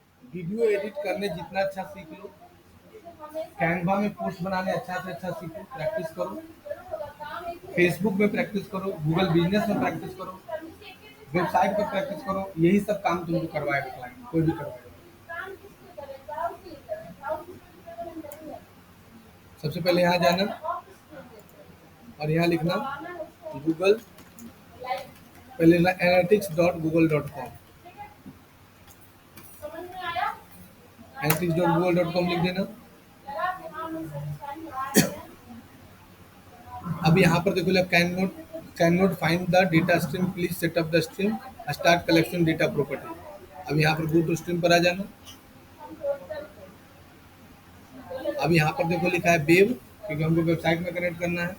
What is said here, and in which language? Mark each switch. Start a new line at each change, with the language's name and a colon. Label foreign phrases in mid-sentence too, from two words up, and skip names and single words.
English: video edit
Hindi: करने जितना अच्छा सीख लो, कैनवा में पोस्ट बनाने अच्छा से अच्छा सीखो, प्रैक्टिस करो, फेसबुक में प्रैक्टिस करो, गूगल बिजनेस में प्रैक्टिस करो, वेबसाइट पर प्रैक्टिस करो। यही सब काम तुमको करवाएगा क्लाइंट, कोई भी करवाएगा। सबसे पहले यहाँ जाना और यहाँ लिखना गूगल, पहले लिखना analytics.google.com, analytics.google.com लिख देना। अब यहाँ पर देखो
English: can not find the data stream, please set up the stream, start collection data property.
Hindi: अब यहाँ पर
English: go to stream
Hindi: पर आ जाना। अब यहाँ पर देखो लिखा है वेब, क्योंकि हमको वेबसाइट में कनेक्ट करना है।